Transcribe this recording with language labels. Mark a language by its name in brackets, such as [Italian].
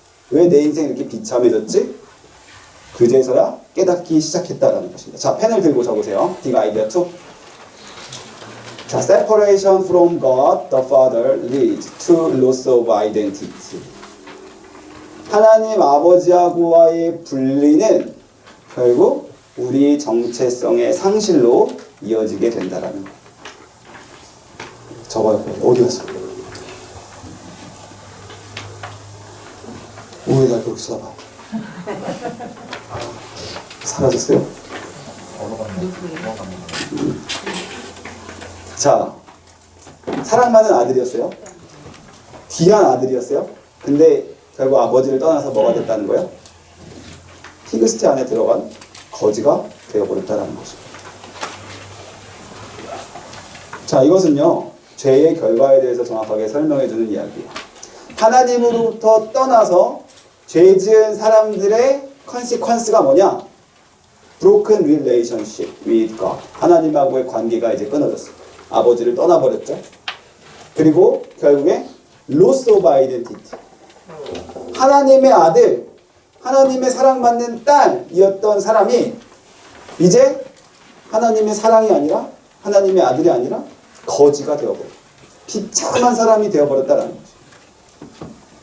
[Korean] 왜 내 인생이 이렇게 비참해졌지? 그제서야 깨닫기 시작했다라는 것입니다. 자, 펜을 들고 적으세요. [English] Big idea 2. 자, separation from God the Father leads to loss of identity. [Korean] 하나님 아버지하고와의 분리는 결국 우리 정체성의 상실로 이어지게 된다라는 거. 적어요. 어디 갔어? 오해가 그렇게 써봐. 사라졌어요? 자, 사랑받는 아들이었어요. 귀한 아들이었어요. 근데 결국 아버지를 떠나서 뭐가 됐다는 거예요? 피그스티 안에 들어간 거지가 되어버렸다는 거죠. 자, 이것은요, 죄의 결과에 대해서 정확하게 설명해주는 이야기예요. 하나님으로부터 떠나서 죄 지은 사람들의 컨시퀀스가 뭐냐? [English] Broken relationship with God. [Korean] 하나님하고의 관계가 이제 끊어졌어요. 아버지를 떠나버렸죠. 그리고 결국에 [English] loss of identity. [Korean] 하나님의 아들, 하나님의 사랑받는 딸이었던 사람이 이제 하나님의 사랑이 아니라 하나님의 아들이 아니라 거지가 되어버려요. 비참한 사람이 되어버렸다는 거죠.